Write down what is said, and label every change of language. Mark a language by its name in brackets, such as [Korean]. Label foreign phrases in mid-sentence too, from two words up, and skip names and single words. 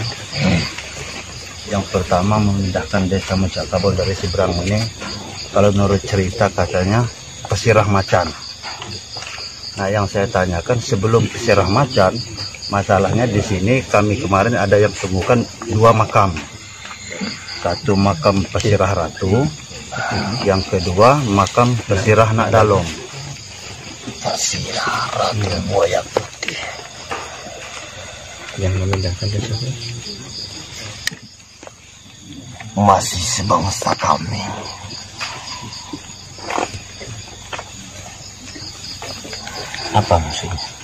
[Indonesian] Yang pertama, memindahkan desa Muncakabau dari seberang ini, kalau menurut cerita katanya pesirah macan. Nah, yang saya tanyakan sebelum pesirah macan, masalahnya di sini kami kemarin ada yang temukan 2 makam. Satu makam pesirah ratu, yang kedua makam pesirah nak dalom. Pesirah ratu buaya putih Yang memindahkan desa masih sebangsa kami. apa maksudnya?